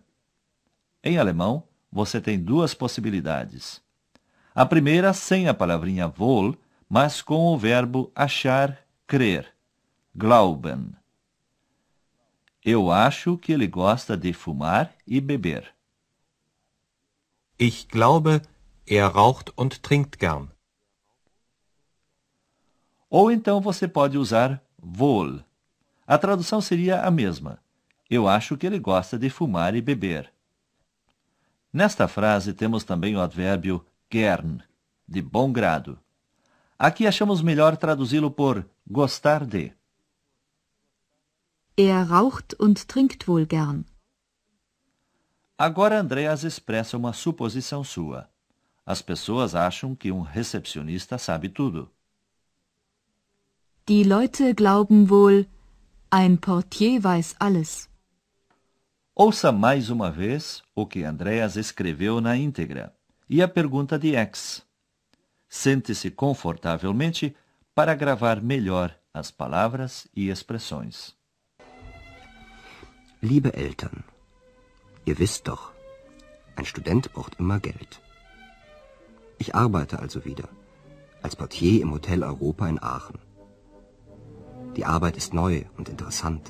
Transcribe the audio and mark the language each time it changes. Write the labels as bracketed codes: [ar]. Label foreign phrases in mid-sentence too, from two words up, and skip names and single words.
[pt] Em alemão, você tem duas possibilidades. A primeira sem a palavrinha wohl, mas com o verbo achar, crer. [de] Glauben. [pt] Eu acho que ele gosta de fumar e beber. [de] Ich glaube, er raucht und trinkt gern. [pt] Ou então você pode usar wohl. A tradução seria a mesma. Eu acho que ele gosta de fumar e beber. Nesta frase temos também o advérbio gern, de bom grado. Aqui achamos melhor traduzi-lo por gostar de. [de] Er raucht und trinkt wohl gern. [pt] Agora Andreas expressa uma suposição sua. As pessoas acham que um recepcionista sabe tudo. [de] Die Leute glauben wohl, ein Portier weiß alles. [pt] Ouça mais uma vez o que Andreas escreveu na íntegra e a pergunta de X. Sente-se confortavelmente para gravar melhor as palavras e expressões. [de] Liebe Eltern, ihr wisst doch, ein Student braucht immer Geld. Ich arbeite also wieder, als Portier im Hotel Europa in Aachen. Die Arbeit ist neu und interessant.